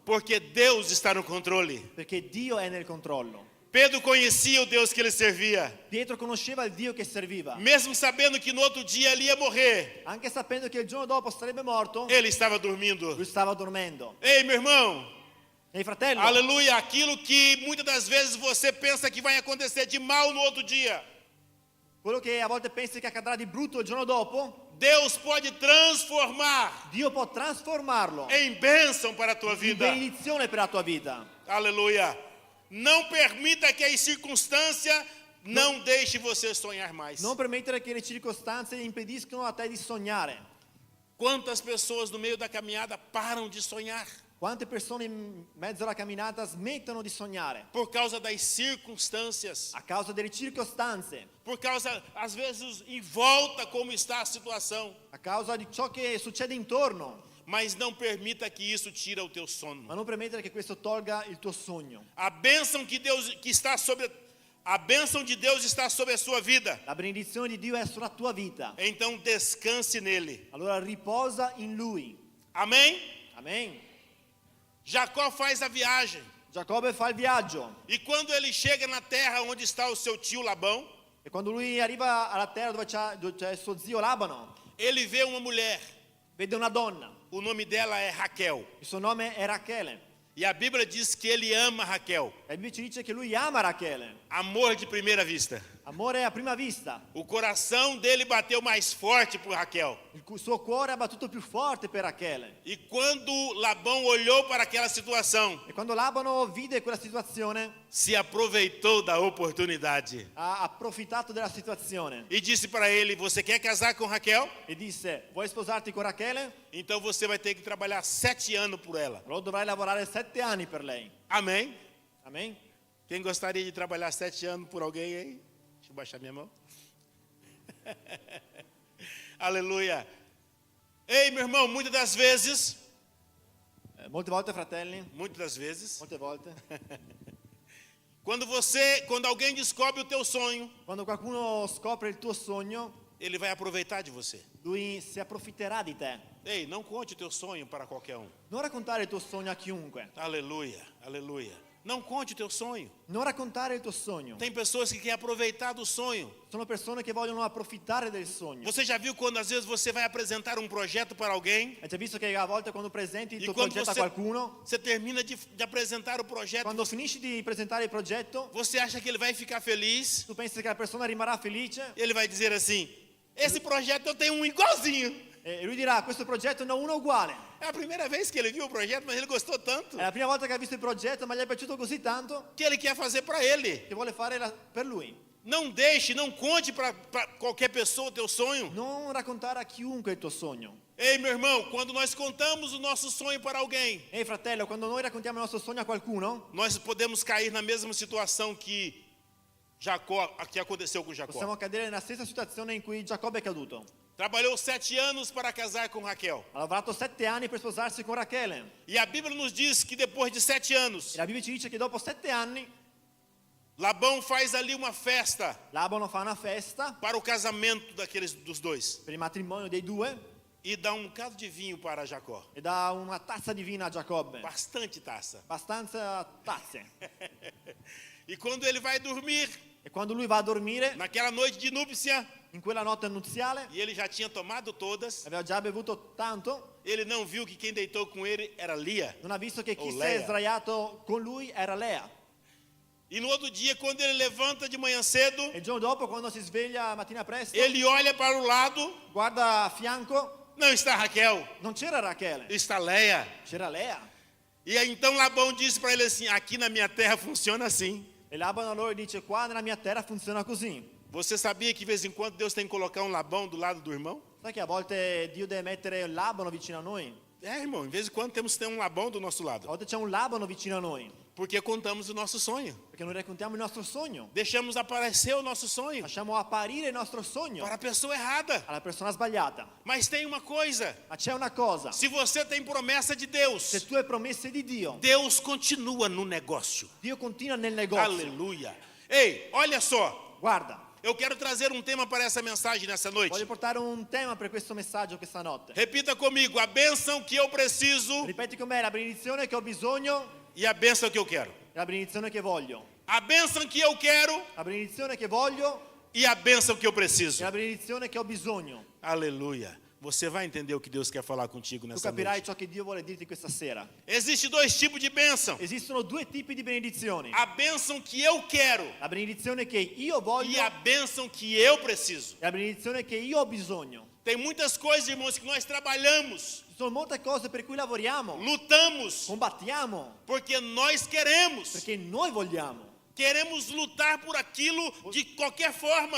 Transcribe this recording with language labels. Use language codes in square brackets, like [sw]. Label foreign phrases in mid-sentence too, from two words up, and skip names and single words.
[pt] Porque Deus está no controle. [it] perché Dio è nel controllo. [pt] Pedro conhecia o Deus que ele servia. [it] Pietro conosceva il Dio che serviva. [pt] Mesmo sabendo que no outro dia ele ia morrer, [it] Anche sapendo che il giorno dopo sarebbe morto, [pt] ele estava dormindo. [it] lui stava dormendo. [pt] Ei, meu irmão, [it] Ehi fratello, [pt] Aleluia, aquilo que muitas das vezes você pensa que vai acontecer de mal no outro dia, [it] quello che a volte pensi che accadrà di brutto il giorno dopo, [pt] Deus pode transformar [it] Dio può trasformarlo [pt] em bênção para a tua [it] in [pt] vida. [it] benedizione per la tua vita. [pt] Aleluia. Não permita que as circunstâncias não deixem você sonhar mais. [it] Non permettere che le circostanze impediscano a te di sognare. [pt] Quantas pessoas no meio da caminhada param de sonhar [it] Quante persone in mezzo alla camminata smettono di sognare [pt] por causa das circunstâncias, [it] a causa delle circostanze, [pt] por causa, às vezes, em volta como está a situação. [it] a causa di ciò che succede intorno. [pt] Mas não permita que isso tire o teu sono. [it] Ma non permettere che questo tolga il tuo sogno. [pt] A bênção que está sobre a bênção de Deus está sobre a sua vida. [it] La benedizione di Dio è sulla tua vita. [pt] Então descanse nele. [it] Allora riposa in Lui. [pt] Amém? [it] Amen. [pt] Jacó faz a viagem. [it] Giacobbe fa il viaggio [pt] E quando ele chega na terra onde está o seu tio Labão, [it] e quando lui arriva alla terra dove c'è il suo zio Labano, [pt] ele vê uma mulher. [it] vede una donna. [pt] O nome dela é Raquel. [it] Il suo nome è Rachele. [pt] E a Bíblia diz que ele ama Raquel. [it] E la Bibbia ci dice che lui ama Rachele. [pt] Amor de primeira vista. [it] Amore a prima vista. [pt] O coração dele bateu mais forte por Raquel. [it] Il suo cuore ha battuto più forte per Rachele. [pt] E quando Labão olhou para aquela situação, [it] E quando Labano vide quella situazione, [pt] se aproveitou da oportunidade [it] ha approfittato della situazione [pt] e disse para ele: você quer casar com Raquel? [it] e disse: vuoi sposarti con Rachele? [pt] Então você vai ter que trabalhar 7 anos por ela. [it] Allora dovrai lavorare 7 anni per lei. [pt] Amém? [it] Amen? [pt] Quem gostaria de trabalhar 7 anos por alguém aí? Deixa eu baixar minha mão. Aleluia. Ei, meu irmão, muitas das vezes, [it] Molte volte, fratelli, [pt] muitas [it] volte, [pt] quando alguém descobre o teu sonho, [it] quando qualcuno scopre il tuo sogno, [pt] ele vai aproveitar de você. [it] lui si approfitterà di te. [pt] Ei, não conte o teu sonho para qualquer um. [it] Non raccontare il tuo sogno a chiunque. [pt] Aleluia, aleluia. Não conte o teu sonho. [it] Non raccontare il tuo sogno. [pt] Tem pessoas que querem aproveitar do sonho. [it] Sono persone che vogliono approfittare del sogno. [pt] Você já viu quando às vezes você vai apresentar um projeto para alguém [it] Hai già visto che a volte quando presenti il e tuo quando progetto a qualcuno, [pt] você termina de apresentar o projeto, [it] quando finisci di presentare il progetto, [pt] você acha que ele vai ficar feliz? [it] tu pensi che la persona rimarrà felice [pt] Ele vai dizer assim: esse projeto eu tenho um igualzinho. [it] e lui dirà: questo progetto ne ho uno uguale. [pt] É a primeira vez que ele viu o projeto, mas ele gostou tanto [it] È la prima volta che ha visto il progetto, ma gli è piaciuto così tanto [pt] que ele quer fazer para ele. [it] che vuole fare per lui. [pt] Não deixe, não conte para qualquer pessoa o teu sonho. [it] Non raccontare a chiunque il tuo sogno. [pt] Ei, meu irmão, quando nós contamos o nosso sonho para alguém, [it] Ehi fratello, quando noi raccontiamo il nostro sogno a qualcuno, [pt] nós podemos cair na mesma situação que que aconteceu com Jacó. [it] possiamo cadere nella stessa situazione in cui Giacobbe è caduto. [pt] Trabalhou 7 anos para casar com Raquel. [it] Ha lavorato 7 anni per sposarsi con Rachele. [pt] E a Bíblia nos diz que depois de 7 anos, [it] E la Bibbia ci dice che dopo 7 anni [pt] Labão faz ali uma festa [it] Labano fa una festa [pt] para o casamento dos dois [it] per il matrimonio dei due [pt] e dá um bocado de vinho para Jacó. [it] e dà una tazza di vino a Giacobbe. [pt] Bastante taça. [it] Abbastanza tazze. [pt] E quando ele vai dormir, [it] E quando lui va a dormire, [pt] naquela noite de núpcia, [it] in quella notte nuziale, [pt] e ele já tinha tomado todas, [it] aveva già bevuto tanto, [pt] ele não viu que quem deitou com ele era Lia. [it] non ha visto che chi Oh, si Lea. è sdraiato con lui era Lea. [pt] E no outro dia, quando ele levanta de manhã cedo, [it] E il giorno dopo, quando si sveglia mattina presto, [pt] ele olha para o lado, [it] guarda a fianco, [pt] não está Raquel, [it] non c'era Rachele, [pt] está Leia. [it] c'era Lea. [pt] E aí, então Labão disse para ele assim: aqui na minha terra funciona assim. [it] E Labano allora dice: qua nella mia terra funziona così. [pt] Você sabia que de vez em quando Deus tem que colocar um Labão do lado do irmão? [it] Sai che a volte Dio deve mettere un Labano vicino a noi? [pt] É, irmão, de vez em quando temos que ter um Labão do nosso [it] A [pt] lado. [it] volte c'è un Labano vicino a noi, [pt] Porque contamos o nosso sonho. [it] perché noi raccontiamo il nostro sogno. [pt] Deixamos aparecer o nosso sonho [it] Lasciamo apparire il nostro sogno [pt] para a pessoa errada. [it] alla persona sbagliata. [pt] Mas tem uma coisa: [it] Ma c'è una cosa: [pt] se você tem promessa de [it] se [pt] Deus, [it] tu hai promesse di Dio, [pt] Deus continua no negócio. [it] Dio continua nel negozio. [pt] Aleluia. Ei, olha só. [it] Guarda, [pt] Eu quero trazer um tema para essa mensagem nessa noite. [it] voglio portare un tema per questo messaggio questa notte. [pt] Repita comigo: a bênção que eu preciso [it] Ripeti con me: la benedizione che ho bisogno [pt] e a bênção que eu quero. [it] e la benedizione che voglio. [pt] A bênção que eu quero [it] La benedizione che voglio [pt] e a bênção que eu [it] e [pt] preciso. [it] la benedizione che ho bisogno. [pt] Aleluia. você vai entender o que Deus quer falar contigo [it] tu [pt] nessa [it] capirai [pt] noite. [it] ciò che Dio vuole dirti questa sera. [pt] Existem dois tipos de bênção. [it] Esistono due tipi di benedizioni. [pt] A bênção que eu quero [it] La benedizione che io voglio [pt] e a bênção que eu preciso. [it] e la benedizione che io ho bisogno. [pt] Tem muitas coisas, irmãos, que nós trabalhamos, [it] Ci sono molte cose per cui lavoriamo, [pt] lutamos, [it] combattiamo, [pt] porque nós queremos. [it] perché noi vogliamo. [pt] Queremos lutar por aquilo de qualquer forma.